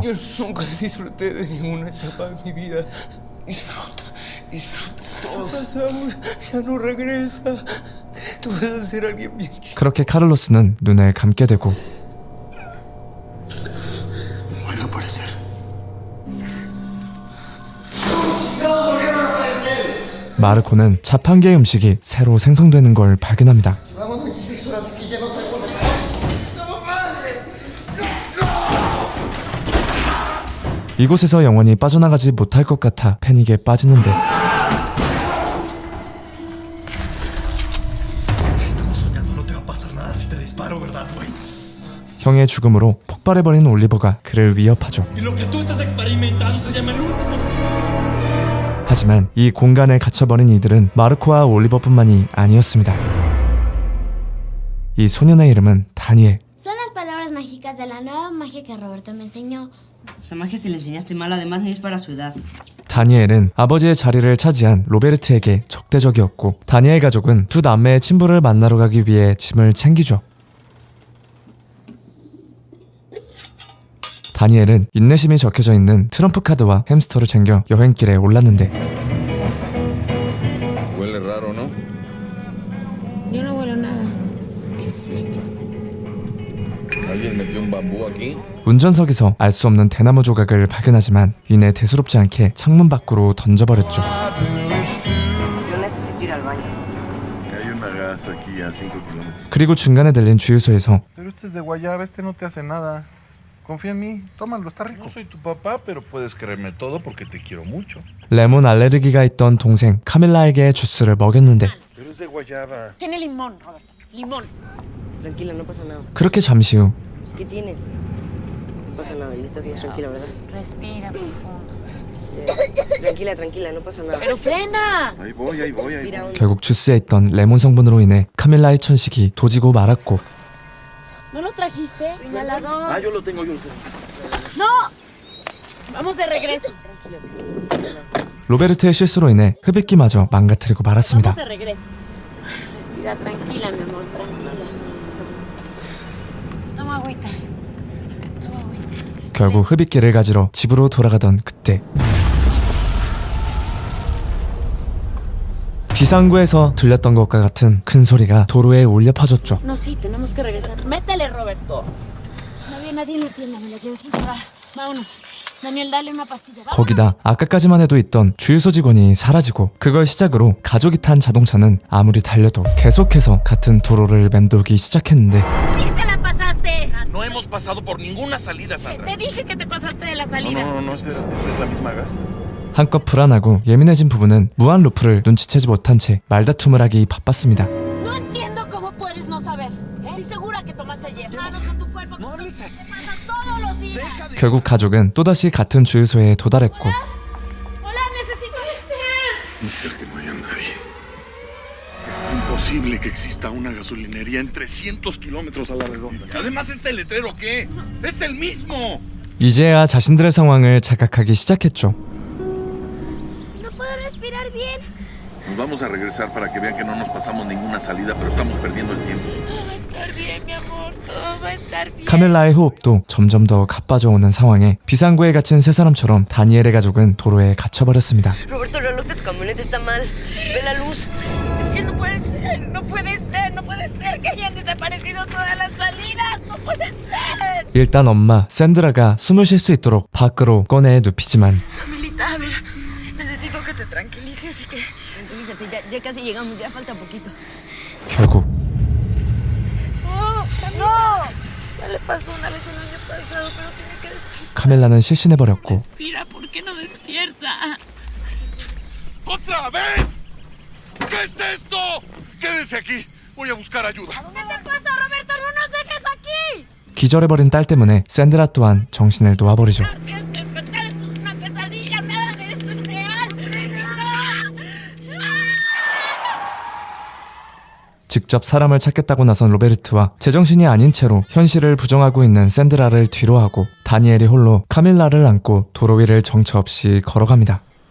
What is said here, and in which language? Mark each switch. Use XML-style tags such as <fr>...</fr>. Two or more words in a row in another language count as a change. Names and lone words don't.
<es>Yo nunca disfruté de ninguna etapa de mi vida. Disfruta. Todo pasamos, ya no regresa. Tú vas a ser alguien bien chido.</es> <ko>그렇게 카를로스는 눈을 감게 되고</ko> <es>Vuelve a aparecer.</es> <ko>마르코는 자판기의 음식이 새로 생성되는 걸 발견합니다.</ko> <es>Vamos 26 horas aquí, ya no sabemos de</es> <ko>이곳에서 영원히 빠져나가지 못할 것 같아 패닉에 빠지는데</ko> <es>Estamos soñando, no te va a pasar nada si te disparo, ¿verdad, güey?</es> <ko>형의 죽음으로 폭발해버린 올리버가 그를 위협하죠.</ko> <es>Y lo que tú estás experimentando se llama el último.</es> <ko>하지만 이 공간에 갇혀버린 이들은 마르코와 올리버뿐만이 아니었습니다. 이 소년의 이름은 다니엘.</ko> <es>Son las palabras mágicas de la nueva magia que Roberto me enseñó. Esa magia si le enseñaste mal, además ni es para su edad.</es> <ko>다니엘은 아버지의 자리를 차지한 로베르트에게 적대적이었고 다니엘 가족은 두 남매의 친부를 만나러 가기 위해 짐을 챙기죠. 다니엘은 인내심이 적혀져 있는 트럼프 카드와 햄스터를 챙겨 여행길에 올랐는데</ko> <es>Huele raro, ¿no? Yo no huelo nada. ¿Qué es esto? ¿Alguien metió un bambú aquí?</es> <ko>운전석에서 알 수 없는 대나무 조각을 발견하지만 이내 대수롭지 않게 창문 밖으로 던져버렸죠.</ko> <es>Yo necesito ir al baño. Hay una gas aquí a 5 kilómetros.</es> <ko>그리고 중간에 들린 주유소에서</ko> <es>Pero este es de guayaba, este no te hace nada. Confía en mí. Tómalo, está rico. No soy tu papá, pero puedes creerme todo porque te quiero mucho.</es> <ko>레몬 알레르기가 있던 동생 카밀라에게 주스를 먹였는데</ko> <es>Pero es de guayaba. Tiene limón, Roberto. Limón. Tranquila, no pasa nada.</es> <ko>그렇게 잠시 후</ko> <es>¿Qué tienes? No pasa nada. Y estás más tranquila, ¿verdad? Respira profundo. Tranquila, tranquila, no pasa nada. ¡Pero frena! Ahí voy, ahí voy, ahí Respira voy. hondo.</es> <ko>결국 주스에 있던 레몬 성분으로 인해 카밀라의 천식이 도지고 말았고</ko> <es>¿No lo trajiste? Inhalador. Ah, yo lo tengo, yo lo tengo. ¡No! Vamos de regreso.</es> <ko>로베르트의 실수로 인해 흡입기마저 망가뜨리고 말았습니다.</ko> <es>Vamos de regreso. Respira tranquila, mi amor, tranquila. Toma agüita. Toma agüita.</es> <ko>결국 흡입기를 가지러 집으로 돌아가던 그때 비상구에서 들렸던 것과 같은 큰 소리가 도로에 울려 퍼졌죠.</ko> <es>No, sí, tenemos que regresar. Métele, Roberto. No había nadie en la tienda, me la llevé sin pagar. Vámonos. Daniel, dale una pastilla. Vámonos.</es> <ko>거기다 아까까지만 해도 있던 주유소 직원이 사라지고 그걸 시작으로 가족이 탄 자동차는 아무리 달려도 계속해서 같은 도로를 맴돌기 시작했는데</ko> <es>Sí, te la pasaste. No hemos pasado por ninguna salida, Sandra. Te dije que te pasaste de la No, salida. no, no, no, esta es la misma gas.</es> <ko>한껏 불안하고 예민해진 부부는 무한 루프를 눈치채지 못한 채 말다툼을 하기 바빴습니다.</ko> <es>No entiendo cómo puedes no saber. Estoy segura que tomaste ayer. Manos con tu cuerpo. No hables así. Pasa todos los días.</es> <ko>결국 가족은 또다시 같은 주유소에 도달했고</ko> <es>Hola, necesito deseo. Muy cerca no haya nadie. Es imposible que exista una gasolinería en 300 kilómetros a la redonda. Además, ¿este letrero qué? ¡Es el mismo!</es> <ko>이제야 자신들의 상황을 자각하기 시작했죠.</ko> <es>No puedo respirar bien. Nos vamos a regresar para que vean que no nos pasamos ninguna salida, pero estamos perdiendo el tiempo. Todo va a estar bien, mi amor. Todo va a estar bien.</es> <ko>카밀라의 호흡도 점점 더 가빠져오는 상황에 비상구에 갇힌 세 사람처럼 다니엘의 가족은 도로에 갇혀버렸습니다.</ko> <es>Roberto, el reloj de tu camioneta está mal. Ve la luz. Es que no puede ser, no puede ser, no puede ser que hayan desaparecido todas las salidas. No puede ser.</es> <ko>일단 엄마 샌드라가 숨을 쉴 수 있도록 밖으로 꺼내 눕히지만</ko> <es>Camilita, a ver, necesito que te tranquilices y que... Tranquilízate, ya casi llegamos, ya falta poquito.</es> <ko>결국</ko> <es>¡No! Ya le pasó una vez el año pasado, pero tiene que despertar.</es> <ko>카밀라는 실신해버렸고</ko> <es>Respira, ¿por qué no despierta? ¡Otra vez! ¿Qué es esto? Quédense aquí. Voy a buscar ayuda. ¿Qué te pasa, Roberto? ¡No nos dejes aquí!</es> <ko>기절해버린 딸 때문에 샌드라 또한 정신을 놓아버리죠.</ko> <es>Tienes que despertar, esto es una pesadilla, nada de esto es real.</es> <ko>직접 사람을 찾겠다고 나선 로베르트와 제정신이 아닌 채로 현실을 부정하고 있는 샌드라를 뒤로하고 다니엘이 홀로 카밀라를 안고 도로 위를 정처 없이 걸어갑니다.</ko>